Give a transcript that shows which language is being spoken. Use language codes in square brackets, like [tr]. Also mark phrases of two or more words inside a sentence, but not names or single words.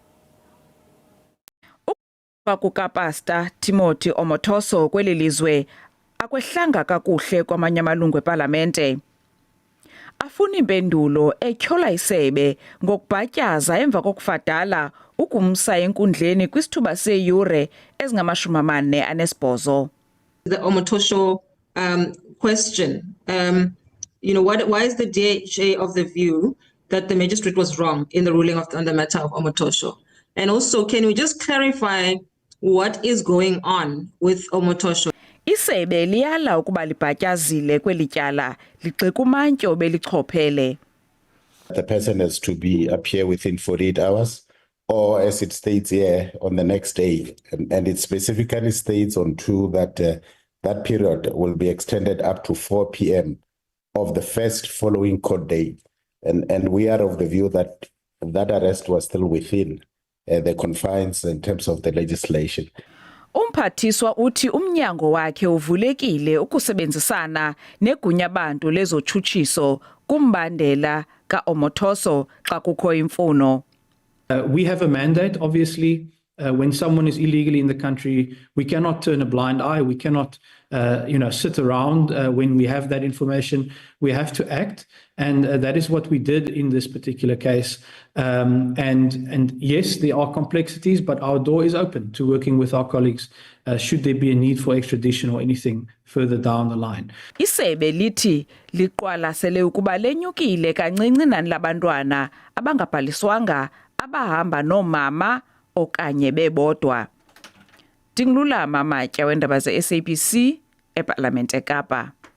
[xh] Kukapasta Timothy Omotoso kweli lizwe akwehlanga kakuhle kwamanye amalungu eParlamente. Afuna impendulo etyhola isebe ngokubhatyaza emva kokufadala ukumsa enkundleni kwisithuba seeyure ezingama-48. [en] The Omotoso question, why is the DHA of the view that the magistrate was wrong in the ruling on the matter of Omotoso? And also, can we just clarify what is going on with Omotoso? [xh] Isebe liyala ukuba libhatyazile kweli tyala ligxeka umantyo belichophele. [en] The person has to appear within 48 hours or as it states here on the next day. And it specifically states on 2 that that period will be extended up to 4 p.m. of the first following court day. And we are of the view that that arrest was still within the confines in terms of the legislation. [xh] Umphathiswa uthi umnyango wakhe uvulekile ukusebenzisana negunya abantu lezotshutshiso kumbandela kaOmotoso xa kukho imfuno. [en] We have a mandate, obviously, When someone is illegally in the country, we cannot turn a blind eye. We cannot, sit around when we have that information. We have to act, and that is what we did in this particular case. And yes, there are complexities, but our door is open to working with our colleagues should there be a need for extradition or anything further down the line. [xh] Isebe lithi liqwalasele ukuba lenyukile kancinci nani labantwana abangabhaliswanga abahamba noomama okanye bebodwa. Dinglulama Matya weendaba ze-SABC eParlamente eKapa.